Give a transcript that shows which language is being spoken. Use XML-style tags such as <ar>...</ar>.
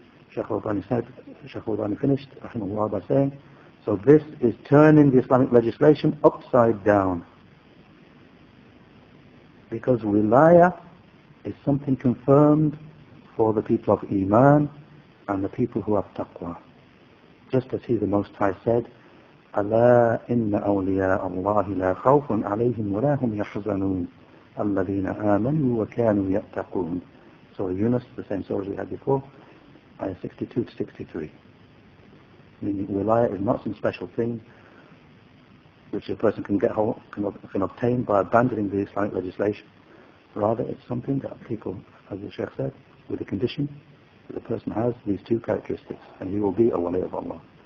<en>Shaykh al-Albani said, Shaykh al-Albani finished, rahimahullah, by saying, so this is turning the Islamic legislation upside down. Because Wilayah is something confirmed for the people of Iman and the people who have taqwa. Just as He the Most High said,</en> <ar>أَلَا إِنَّ أَوْلِيَاءَ اللَّهِ لَا خَوْفٌ عَلَيْهِمْ وَلَا هُمْ يَحْزَنُونَ الَّذِينَ آمَنُوا وَكَانُوا يَتَّقُونَ.</ar> <en>Surah Yunus, the same surah we had before, ayah 62 to 63. Meaning, Wilayah is not some special thing which a person can get hold, can obtain by abandoning the Islamic legislation. Rather, it's something that people, as the Shaykh said, with the condition that the person has these two characteristics, and he will be a wali of Allah.</en>